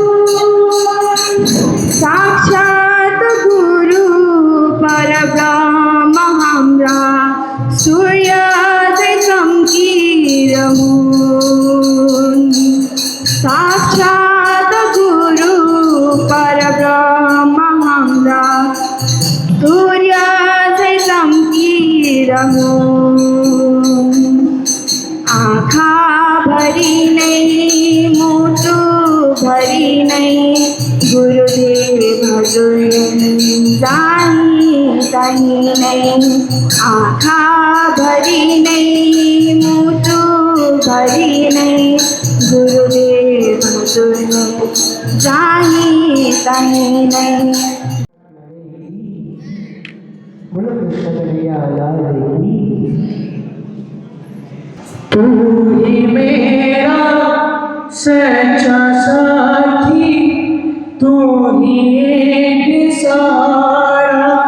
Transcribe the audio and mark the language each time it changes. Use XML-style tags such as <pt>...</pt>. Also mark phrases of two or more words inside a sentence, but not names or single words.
<sa>साक्षात् गुरु परब्रह्म</sa> <ne>हाम्रा सूर्य जै चम्किरहूँ,</ne> <sa>साक्षात् गुरु परब्रह्म</sa> <ne>हाम्रा सूर्य जै चम्किरहूँ। आँखा भरी नै मुटु भरी नै गुरुदेव हजुर जानी तही नै। आँखा भरी नै मुटु भरी नै गुरुदेव हजुर जानी तही नै।</ne> <hi>तू ही मेरा सच्चा साथी, तू ही एक सहारा</hi>